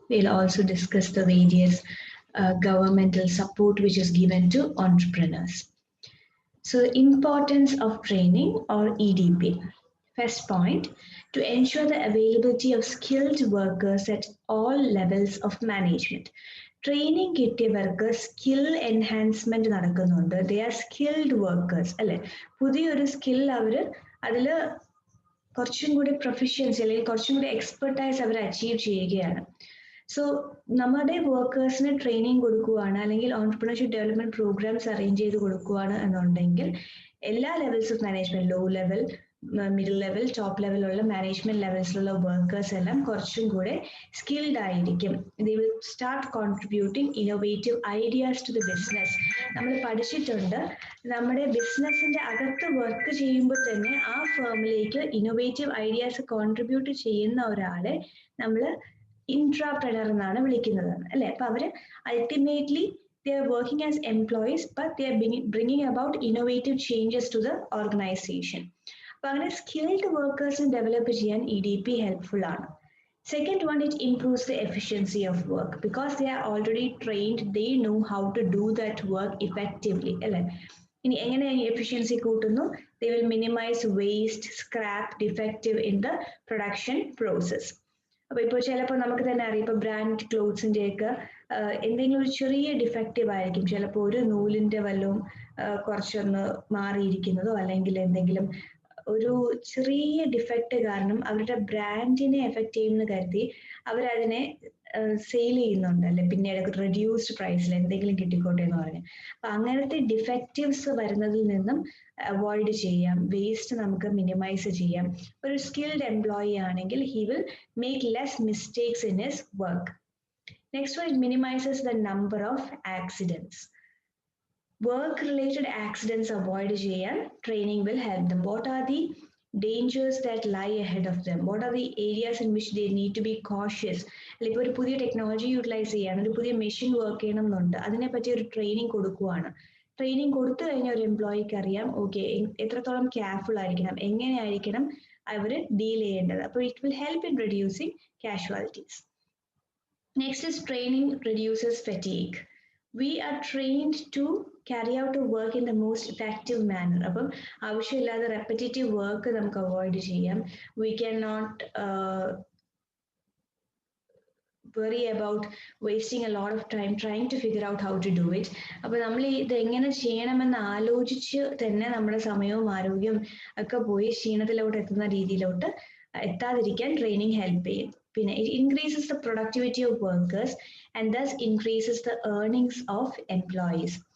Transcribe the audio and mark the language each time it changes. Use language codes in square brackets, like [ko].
[en] We'll also discuss the various governmental support which is given to entrepreneurs. So importance of training or EDP. First point, to ensure the availability of skilled workers at all levels of management. [ml] Training കിട്ടിയവർക്ക് skill enhancement നടക്കുന്നുണ്ട്. [en] they are skilled workers [ml] അല്ലെ. പുതിയൊരു skill അവർ അതിൽ കുറച്ചും കൂടി proficiency അല്ലെങ്കിൽ കുറച്ചും കൂടി expertise അവർ achieve ചെയ്യുകയാണ്. സോ നമ്മുടെ വർക്കേഴ്സിന് ട്രെയിനിങ് കൊടുക്കുകയാണ് അല്ലെങ്കിൽ ഓൺട്രപ്രണർഷിപ്പ് ഡെവലപ്മെന്റ് പ്രോഗ്രാംസ് അറേഞ്ച് ചെയ്ത് കൊടുക്കുകയാണ് എന്നുണ്ടെങ്കിൽ എല്ലാ levels of management, low level, middle level, top ലെവലുള്ള management ലെവൽസിലുള്ള workers എല്ലാം കുറച്ചും കൂടെ സ്കിൽഡ് ആയിരിക്കും. [en] They will start contributing innovative ideas to the business. [ml] നമ്മൾ പഠിച്ചിട്ടുണ്ട്, നമ്മുടെ ബിസിനസിന്റെ അകത്ത് വർക്ക് ചെയ്യുമ്പോൾ തന്നെ ആ ഫേമിലേക്ക് ഇന്നോവേറ്റീവ് ഐഡിയാസ് കോൺട്രിബ്യൂട്ട് ചെയ്യുന്ന ഒരാളെ നമ്മൾ ഇൻട്രാപ്രണർ എന്നാണ് വിളിക്കുന്നത് അല്ലെ. അപ്പൊ അവര് [en] Ultimately they are working as employees, but they are bringing about innovative changes to the organization. [ml] അപ്പോൾ അങ്ങനെ സ്കിൽഡ് വർക്കേഴ്സിന് ഡെവലപ്പ് ചെയ്യാൻ EDP ഹെൽപ്ഫുൾ ആണ്. [en] Second one, it improves the efficiency of work because they are already trained, they know how to do that work effectively [ml] അല്ലെ. ഇനി എങ്ങനെ efficiency കൂട്ടുന്നു? [en] They will minimize waste, scrap, defective in the production process. [ml] അപ്പൊ ഇപ്പോൾ ചിലപ്പോൾ നമുക്ക് തന്നെ അറിയാം, ഇപ്പൊ ബ്രാൻഡ് ക്ലോത്ത്സിന്റെ ഒക്കെ എന്തെങ്കിലും ഒരു ചെറിയ ഡിഫക്റ്റീവ് ആയിരിക്കും. ചിലപ്പോൾ ഒരു നൂലിന്റെ വല്ലതും കുറച്ചൊന്ന് മാറിയിരിക്കുന്നതോ അല്ലെങ്കിൽ എന്തെങ്കിലും ഒരു ചെറിയ ഡിഫക്റ്റ് കാരണം അവരുടെ ബ്രാൻഡിനെ എഫക്ട് ചെയ്യുമെന്ന് കരുതി അവരതിനെ സെയിൽ ചെയ്യുന്നുണ്ട് അല്ലെ, പിന്നീട് റെഡ്യൂസ്ഡ് പ്രൈസിൽ എന്തെങ്കിലും കിട്ടിക്കോട്ടെ എന്ന് പറഞ്ഞു. അപ്പൊ അങ്ങനത്തെ ഡിഫക്റ്റീവ്സ് വരുന്നതിൽ നിന്നും അവോയ്ഡ് ചെയ്യാം, വേസ്റ്റ് നമുക്ക് മിനിമൈസ് ചെയ്യാം. ഒരു സ്കിൽഡ് എംപ്ലോയി ആണെങ്കിൽ [en] He will make less mistakes in his work. Next one, it minimises the number of accidents. Work related accidents avoid ചെയ്യാൻ training will help them. What are the dangers that lie ahead of them? What are the areas in which they need to be cautious? [ml] അല്ലെങ്കിൽ ഒരു പുതിയ technology utilise ചെയ്യാൻ, ഒരു പുതിയ machine work ചെയ്യണം എന്നുണ്ട്, അതിനെപ്പറ്റി ഒരു ട്രെയിനിങ് കൊടുക്കുകയാണ്. ട്രെയിനിങ് കൊടുത്തു കഴിഞ്ഞാൽ ഒരു എംപ്ലോയിക്ക് അറിയാം ഓക്കെ എത്രത്തോളം കെയർഫുൾ ആയിരിക്കണം, എങ്ങനെയായിരിക്കണം അവർ ഡീൽ ചെയ്യേണ്ടത്. [en] അപ്പോൾ it will help in reducing casualties. Next is training reduces fatigue. We are trained to carry out a work in the most effective manner. [ml] അപ്പം ആവശ്യമില്ലാതെ റെപ്പറ്റേറ്റീവ് വർക്ക് നമുക്ക് അവോയ്ഡ് ചെയ്യാം. [en] We cannot worry about wasting a lot of time trying to figure out how to do it. [ml] അപ്പോൾ നമ്മൾ ഇത് എങ്ങനെ ചെയ്യണമെന്ന് ആലോചിച്ച് തന്നെ നമ്മുടെ സമയവും ആരോഗ്യവും ഒക്കെ പോയി ക്ഷീണത്തിലോട്ട് എത്തുന്ന രീതിയിലോട്ട് എത്താതിരിക്കാൻ ട്രെയിനിങ് ഹെൽപ്പ് ചെയ്യും. [en] പിന്നെ it increases the productivity of workers and thus increases the earnings of employees.